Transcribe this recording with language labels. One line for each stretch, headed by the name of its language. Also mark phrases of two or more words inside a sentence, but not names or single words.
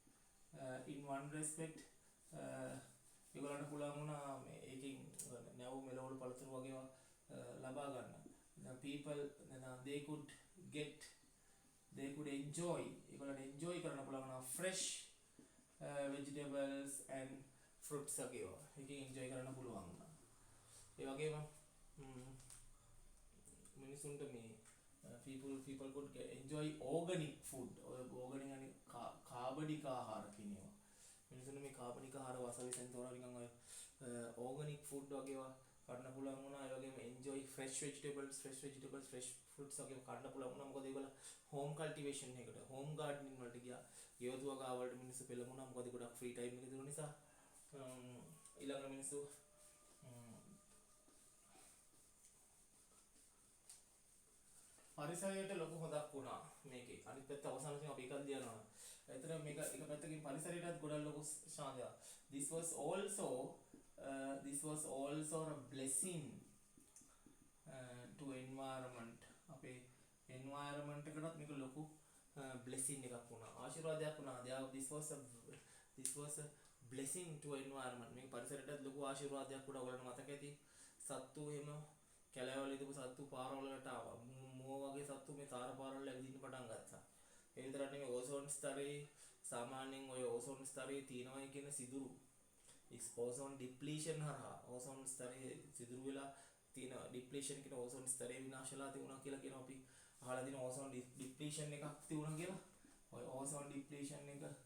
Sinhala: ඒගොල්ලන්ට පුළුවන් වුණා මේ ඒකෙන් නැව් මෙලවලු පළතුරු වගේ ලබා ගන්න
English: people they could enjoy
Sinhala: ඒගොල්ලන්ට enjoy කරන්න පුළුවන් වුණා
English: fresh vegetables and fruits
Sinhala: වගේ ඒකෙන් enjoy කරන්න පුළුවන් වුණා ඒ වගේම මිනිසුන්ට මේ
English: people could enjoy organic food organic
Sinhala: يعني කාබනික ආහාර කියනවා මිනිසුන්ට මේ කාබනික ආහාර වසවිසෙන් තෝරා නිකන් ඔය
English: organic food
Sinhala: වගේ කන්න පුළුවන් වුණා ඒ වගේම
English: enjoy fresh vegetables fresh fruits
Sinhala: වගේ කන්න පුළුවන් වුණා මොකද ඒගොල්ලෝ
English: home cultivation
Sinhala: එකකට
English: home gardening
Sinhala: වලට ගියා ගෙවතු වගාව වලට මිනිස්සු පෙළඹුණා මොකද ගොඩක්
English: free time
Sinhala: එක තිබුණ නිසා ඊළඟ මිනිස්සු පරිසරයට ලොකු හොදක් වුණා මේකේ අනිත් පැත්ත අවසානයේ අපි එකක් දියනවා ඒතර මේක එක පැත්තකින් පරිසරයටත් ගොඩක් ලොකු ශාන්තියක්
English: this was also a blessing to environment
Sinhala: අපේ environment එකටත් මේක ලොකු blessing එකක් වුණා ආශිර්වාදයක් වුණා
English: this was a blessing to environment
Sinhala: මේක පරිසරයටත් ලොකු ආශිර්වාදයක් වුණා ඔයගලන්ට මතක ඇති සත්තු එහෙම කැලෑවල ඉඳපු සත්තු පාරවල් වලට ආවා මුව වගේ සත්තු මේ තාර පාරවල ඇවිදින්න පටන් ගත්තා ඒ විතරක් නෙමෙයි ඕසෝන් ස්තරේ සාමාන්‍යයෙන් ඔය ඕසෝන් ස්තරේ තියෙනවා කියන සිදුරු
English: ozone depletion
Sinhala: හරහා ඕසෝන් ස්තරේ සිදුරු වෙලා තියෙන ඩිප්ලීෂන් කියන ඕසෝන් ස්තරේ විනාශ වෙලා තිබුණා කියලා කියනවා අපි අහලා දින
English: ozone depletion
Sinhala: එකක් තිබුණා කියලා ඔය
English: ozone depletion
Sinhala: එක